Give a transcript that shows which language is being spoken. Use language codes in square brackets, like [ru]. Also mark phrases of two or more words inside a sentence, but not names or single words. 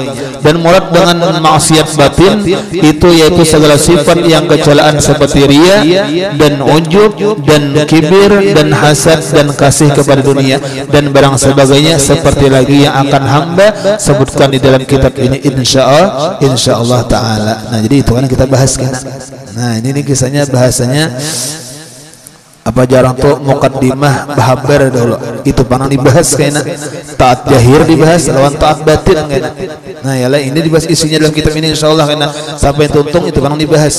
[ms] Dan murad dengan maksiat batin itu yaitu segala sifat yang kecelaan seperti riya dan ujub dan kibir dan hasad dan kasih kepada dunia dan barang sebagainya, seperti lagi yang akan hamba sebutkan di dalam kitab ini [ar] إن شاء الله تعالى. [bjn] Nah jadi itu kan kita bahas kan. Nah ini kisahnya, bahasanya apa jarang tuh mukaddimah bahabar dulu itu pernah dibahas kayaknya, taat jahir dibahas lawan taat batin kayaknya. Nah ya lah ini dibahas isinya dalam kitab ini insyaallah kayaknya sampai tuntung itu pernah dibahas.